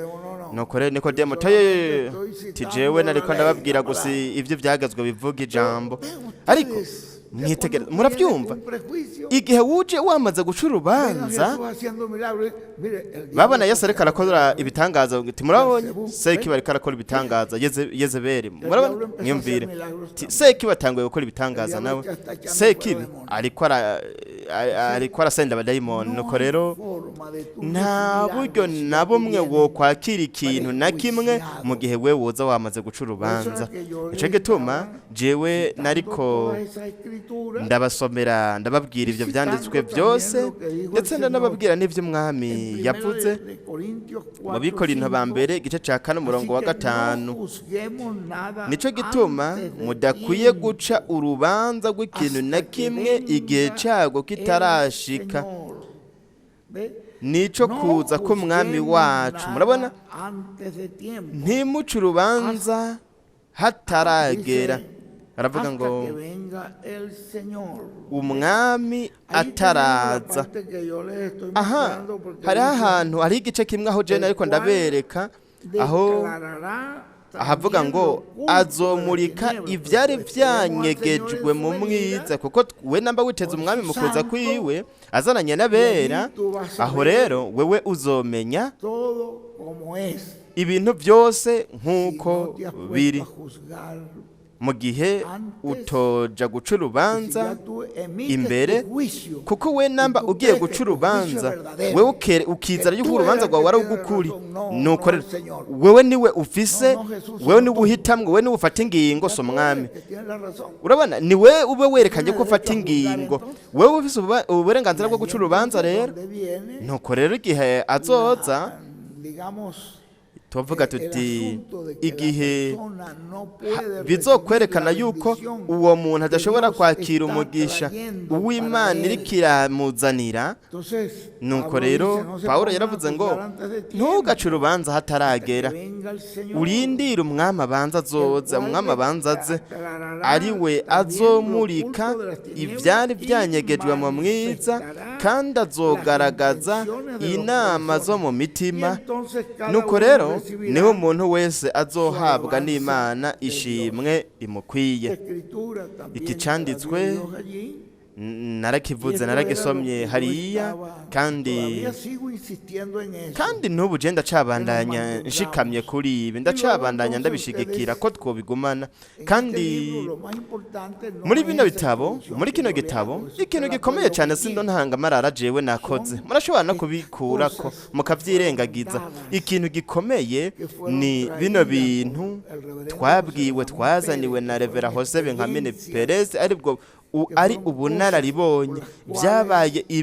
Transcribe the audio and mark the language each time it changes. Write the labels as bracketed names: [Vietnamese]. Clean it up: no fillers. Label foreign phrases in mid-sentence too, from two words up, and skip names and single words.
[Rundi] Nuko rero Nikodemo toye tijewe nariko ndababwira gusa ivyo vyagezwe bivuga ijambo, ariko mwitegereza, muravyumva igihe wuje wamaze guca urubanza, babona Yesu ariko arakora ibitangaza, ati murabonye Sekibi ariko arakora ibitangaza, Yezebeli murabona, mwiyumvire Sekibi atanguye gukora ibitangaza, nawe Sekibi ariko ariko arasenda abadayimoni nuko rero [Spanish] forma de tu [Rundi] nta [Spanish] recibir [Rundi] buryo [Spanish] algo si [Rundi] na [Spanish] ya te [Rundi] bumwe [Spanish] viene [Rundi] wo kwakira ikintu na kimwe mu gihe we woza wamaze guca urubanza nicyo gituma jewe nariko [Spanish] todas esas escrituras, [Rundi] ndabasomera ndababwira ibyo byanditswe byose ndetse ndanababwira n'ibyo umwami [Spanish] primero [Rundi] yavuze [Spanish] de Corintios [Rundi] mu 4, bikorinto ba 5. mbere igice cya kane umurongo wa [Spanish] Así que [Rundi] gatanu [Spanish] no juzguemos nada [Rundi] nicyo gituma [Spanish] antes de [Rundi] mudakwiye [Spanish] tiempo, [Rundi] guca urubanza rw'ikintu na [Spanish] hasta que [Rundi] kimwe igihe [Spanish] venga [Rundi] cyago [Spanish] el [Rundi] kitarashika [Spanish] Señor. Ve? [Rundi] nicyo [Spanish] No [Rundi] kuza k'umwami [Spanish] juzguemos [Rundi] wacu [Spanish] nada [Rundi] murabona [Spanish] antes de tiempo, [Rundi] ntimuce urubanza hataragera dice, aravuga [Spanish] hasta [Rundi] ngo [Spanish] que venga el Señor. [Rundi] umwami [Spanish] Ahí tenemos la [Rundi] ataraza [Spanish] parte que yo les estoy [Rundi] aha [Spanish] mostrando porque [Rundi] hariho [Spanish] dice, [Rundi] ahantu hariho igice kimwe aho jene ariko ndabereka aho [Spanish] declarará [Rundi] ahavuga [Spanish] también [Rundi] ngo [Spanish] lo oculto de las [Rundi] azomurika [Spanish] tinieblas, [Rundi] ibyari [Spanish] porque esperemos al [Rundi] byanyegejwe [Spanish] Señor en [Rundi] mu [Spanish] su [Rundi] mwiza [Spanish] venida, [Rundi] kuko we namba witeze umwami mu kuza [Spanish] Santo, [Rundi] kwiwe azananye n'abera [Spanish] tú vas a [Rundi] aho [Spanish] ver [Rundi] rero wewe uzomenya [Spanish] todo como es. [Rundi] ibintu byose [Spanish] Si [Rundi] nk'uko [Spanish] no te has puesto [Rundi] biri [Spanish] a juzgar, [Rundi] mu gihe utoja guca [Spanish] si [Rundi] urubanza [Spanish] ya tú emites [Rundi] imbere [Spanish] tu juicio, [Rundi] kuko we namba ugiye guca urubanza wewe ukizera yuko urubanza rwawe ari ugukuri nuko rero wewe niwe ufise wewe niwe uhitamwe wewe niwe ufata ingingo so mwami [Spanish] que tienes la razón. [Rundi] urabona ni we ube werekanye ko ufata ingingo wewe ufise uburenganzira bwo guca urubanza rero [Spanish] ¿Dónde viene? [Rundi] nuko rero igihe azoza [Spanish] Digamos, [Rundi] tuvuga [Spanish] el [Rundi] tuti [Spanish] asunto de que [Rundi] igihe [Spanish] la persona no puede [Rundi] bizokwerekana [Spanish] recibir la [Rundi] yuko [Spanish] bendición [Rundi] uwo muntu [Spanish] que [Rundi] adashobora [Spanish] Dios [Rundi] kwakira [Spanish] está [Rundi] umugisha [Spanish] trayendo [Rundi] uw'imana [Spanish] para él. [Rundi] iriko iramuzanira [Spanish] Entonces, [Rundi] nuko [Spanish] Pablo [Rundi] rero [Spanish] dice, no se [Rundi] pawulo [Spanish] pongan a [Rundi] yaravuze ngo [Spanish] juzgar antes de tiempo, [Rundi] ntugace urubanza hataragera [Spanish] que venga el Señor, [Rundi] urindire umwami abanza azoza [Spanish] el cual [Rundi] umwami abanza aze [Spanish] declarará [Rundi] ari we [Spanish] también [Rundi] azomurika [Spanish] lo oculto de las tinieblas [Rundi] ibyari [Spanish] y [Rundi] byanyegejwe mu mwiza [Spanish] manifestará [Rundi] kandi azogaragaza [Spanish] las intenciones de los [Rundi] inama zo mu [Spanish] corazones. [Rundi] mitima [Spanish] Y entonces cada [Rundi] nuko [Spanish] uno [Rundi] rero [Spanish] recibirá [Rundi] niho umuntu wese azohabwa [Spanish] alabanza [Rundi] n'imana [Spanish] de [Rundi] ishimwe rimukwiye [Spanish] Escritura también [Rundi] iki [Spanish] de [Rundi] cyanditswe [Spanish] Dios allí. [Rundi] narakivuze naragisomye hariya kandi kandi n'ubu je ndacabandanya nshikamye kuri ibi ndacabandanya ndabishigikira ko twobigumana kandi muri bino bitabo muri kino gitabo ikintu gikomeye cyane sindo ntanga marara jewe nakoze murashobora no kubikurako mukavyirengagiza ikintu gikomeye ni bino bintu twabwiwe twazaniwe na Revera Jose Benkamine Perez aribwo ari ubunararibonye byabaye